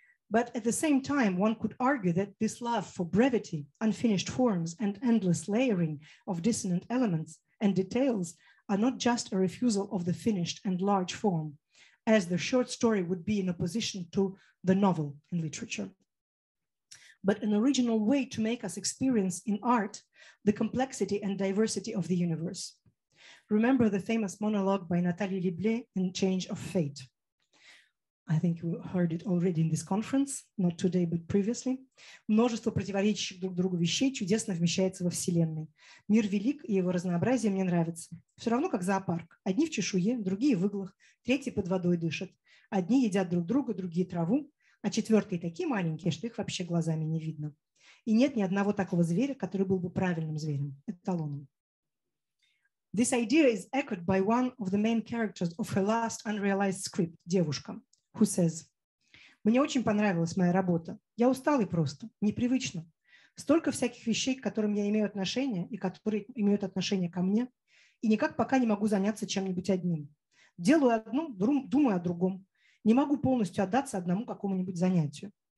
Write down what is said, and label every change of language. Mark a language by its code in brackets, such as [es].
[en] But at the same time, one could argue that this love for brevity, unfinished forms, and endless layering of dissonant elements and details are not just a refusal of the finished and large form, as the short story would be in opposition to the novel in literature, but an original way to make us experience in art the complexity and diversity of the universe. Remember the famous monologue by Nathalie Liblé in Change of Fate. I think you heard it already in this conference, not today, but previously. [ru] Множество противоречащих друг другу вещей чудесно вмещается во Вселенной. Мир велик, и его разнообразие мне нравится. Все равно как зоопарк. Одни в чешуе, другие в иглах, третьи под водой дышат. Одни едят друг друга, другие траву, а четвертые такие маленькие, что их вообще глазами не видно. И нет ни одного такого зверя, который был бы правильным зверем, эталоном. [en] This idea is echoed by one of the main characters of her last unrealized script, Девушка, who says, [ru] «Мне очень понравилась моя работа. Я усталый просто, непривычно. Столько всяких вещей, к которым я имею отношение и которые имеют отношение ко мне, и никак пока не могу заняться чем-нибудь одним. Делаю одно, думаю о другом. Не могу полностью отдаться одному какому-нибудь занятию.